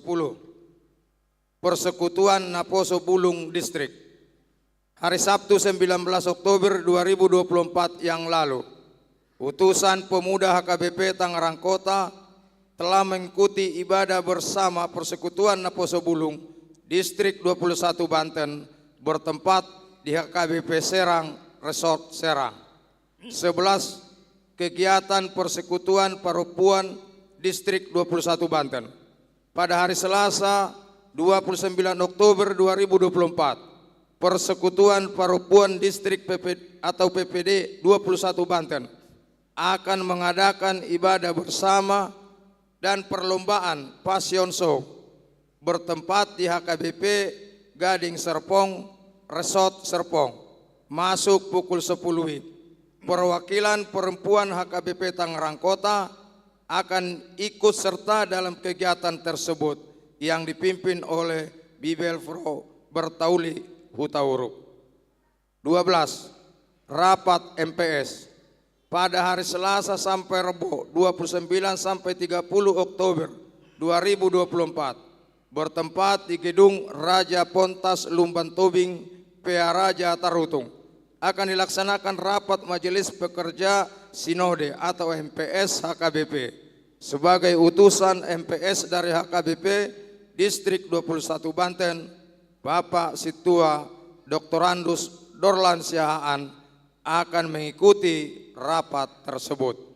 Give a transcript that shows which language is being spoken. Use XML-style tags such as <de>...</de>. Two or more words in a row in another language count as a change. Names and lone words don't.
<id>Persekutuan Naposo Bulung Distrik. Hari Sabtu 19 Oktober 2024 yang lalu, utusan pemuda HKBP Tangerang Kota telah mengikuti ibadah bersama Persekutuan Naposo Bulung Distrik 21 Banten bertempat di HKBP Serang Resort Serang. 11. Kegiatan Persekutuan Perempuan Distrik 21 Banten. Pada hari Selasa 29 Oktober 2024, Persekutuan Perempuan Distrik PPD 21 Banten akan mengadakan ibadah bersama dan perlombaan</id> <en>Passion Show</en> <id>bertempat di HKBP Gading Serpong, Resort Serpong, masuk pukul 10 WIB. Perwakilan perempuan HKBP Tangerang Kota akan ikut serta dalam kegiatan tersebut yang dipimpin oleh Bibelfro Bertauli Hutauruk. 12. Rapat MPS pada hari Selasa sampai Rebo 29 sampai 30 Oktober 2024 bertempat di Gedung Raja Pontas Lumban Tobing, PA Raja Tarutung. Akan dilaksanakan rapat Majelis Pekerja Sinode atau MPS HKBP. Sebagai utusan MPS dari HKBP Distrik 21 Banten, Bapak Situa Dr. Andus Dorlan Siahaan akan mengikuti rapat tersebut.</id>